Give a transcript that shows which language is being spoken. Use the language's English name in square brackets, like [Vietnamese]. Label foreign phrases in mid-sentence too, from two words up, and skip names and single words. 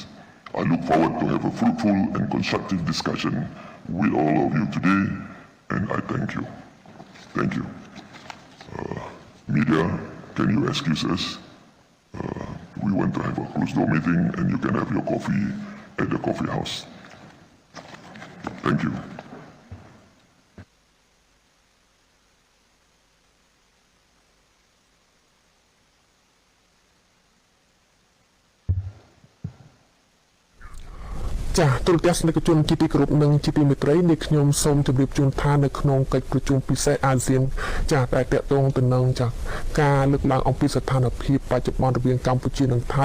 [English] I look forward to have a fruitful and constructive discussion with all of you today, and I thank you. Thank you. Media, can you excuse us? We want to have a closed-door meeting, and you can have your coffee at the coffee house. Thank you. [Khmer] Chaទូរទស្សនិកជនជាទីគោរពនិងជាទីមេត្រីនេះខ្ញុំសូមជម្រាបជូនថានៅក្នុងកិច្ចប្រជុំពិសេសអាស៊ានចាតែតកតងទៅនឹងចាការលើកឡើងអំពីស្ថានភាពបច្ចុប្បន្នរវាងកម្ពុជានិងថៃ